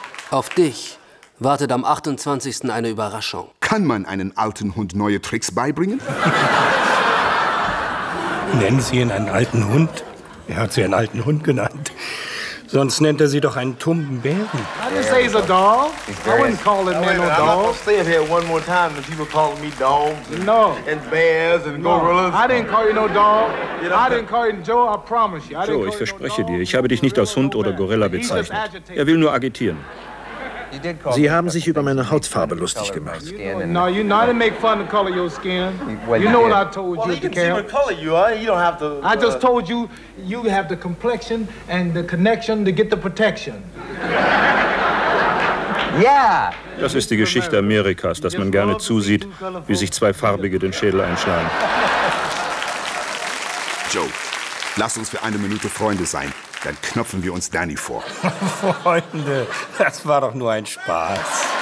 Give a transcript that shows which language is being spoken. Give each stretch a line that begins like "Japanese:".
German: Auf dich wartet am 28. eine Überraschung. Kann man einen alten Hund neue Tricks beibringen? Nennen Sie ihn einen alten Hund? Er hat Sie einen alten Hund genannt. Sonst nennt er Sie doch einen tummen Bären.
English: I didn't say he's a dog. I wouldn't call him no dog. I'll say it here one more time that people call me dogs. No. And bears and gorillas. I didn't call you no dog. I didn't call you Joe, I promise you.
German: Joe, ich verspreche dir, ich habe dich nicht als Hund oder Gorilla bezeichnet. Er will nur agitieren. Sie haben sich über meine Hautfarbe lustig gemacht.
English: No, you know to make fun of the color of your skin. You know what I told you. Well, you can see what color you are. You don't have to. I just told you, you have the complexion and the connection to get the protection. Yeah.
German: Das ist die Geschichte Amerikas, dass man gerne zusieht, wie sich zwei Farbige den Schädel einschlagen. Joe, lass uns für eine Minute Freunde sein. Dann knöpfen wir uns Danny vor. Freunde, das war doch nur ein Spaß.